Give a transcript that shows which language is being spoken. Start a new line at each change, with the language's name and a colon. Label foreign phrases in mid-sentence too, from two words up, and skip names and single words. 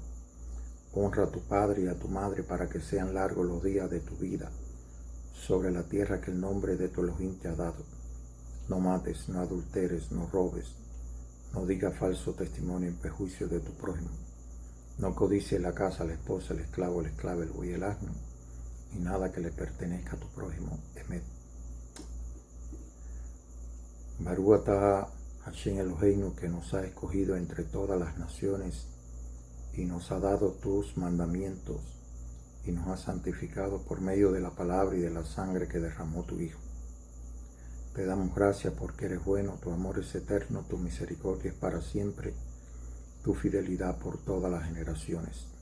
Spanish: Honra a tu padre y a tu madre para que sean largos los días de tu vida sobre la tierra que el nombre de tu Elohim te ha dado. No mates, no adulteres, no robes, no digas falso testimonio en perjuicio de tu prójimo. No codicies la casa, la esposa, el esclavo, el esclava, el buey, el asno, ni nada que le pertenezca a tu prójimo. Emet.
Hebrew: ברוך אתה השם אלוהינו,
Spanish: que nos ha escogido entre todas las naciones y nos ha dado tus mandamientos y nos ha santificado por medio de la palabra y de la sangre que derramó tu Hijo. Te damos gracias porque eres bueno, tu amor es eterno, tu misericordia es para siempre, tu fidelidad por todas las generaciones.